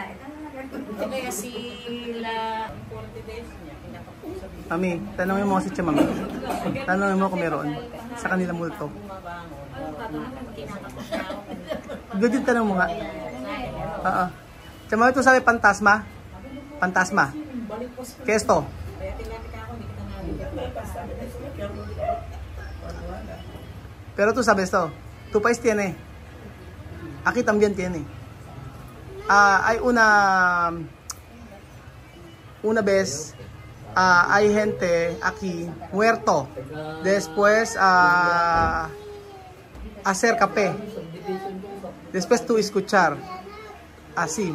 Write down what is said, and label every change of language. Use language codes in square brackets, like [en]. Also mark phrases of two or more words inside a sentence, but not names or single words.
[tl] Kaya sila 40 days niya, pinapapusap. Mami, tanongin mo si Tia Mami. Tanongin mo kung meron sa kanila multo. Good din tanong mo nga. Oo. Tia Mami, ito sabi pantasma? Pantasma. Kesto. [es] Pero tú sabes to, tu país tiene, aquí también tiene. Hay una vez, hay gente aquí muerto, después hacer café, después tú escuchar, así.